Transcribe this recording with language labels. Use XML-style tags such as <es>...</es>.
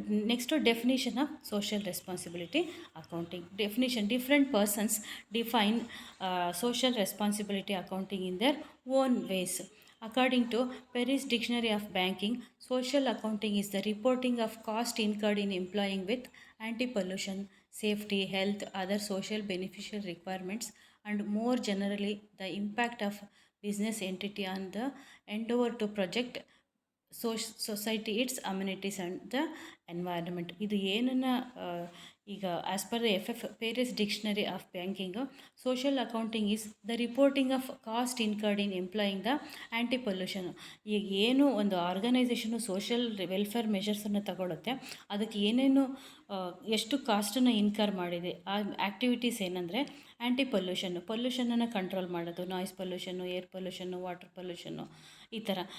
<en>Next definition of social responsibility accounting. Different persons define social responsibility accounting in their own ways. According to Paris Dictionary of Banking, social accounting is the reporting of cost incurred in employing with anti-pollution, safety, health, other social beneficial requirements, and more generally the impact of business entity on the endeavor to project society, its amenities and the environment.</en> <kn>ಇದು ಏನನ್ನು ಈಗ</kn> <en>As per the Paris dictionary of banking, social accounting is the reporting of cost incurred in employing the anti pollution.</en> <kn>ಈಗ ಏನು ಒಂದು organisation social welfare ಮೆಷರ್ಸನ್ನು ತಗೊಳುತ್ತೆ, ಅದಕ್ಕೆ ಏನೇನು ಎಷ್ಟು ಕಾಸ್ಟನ್ನು ಇನ್ಕರ್ ಮಾಡಿದೆ, ಆ ಆ್ಯಕ್ಟಿವಿಟೀಸ್ ಏನಂದರೆ ಆ್ಯಂಟಿ ಪೊಲ್ಯೂಷನನ್ನು ಕಂಟ್ರೋಲ್ ಮಾಡೋದು, noise pollution, air pollution, water pollution, ಈ ಥರ.</kn>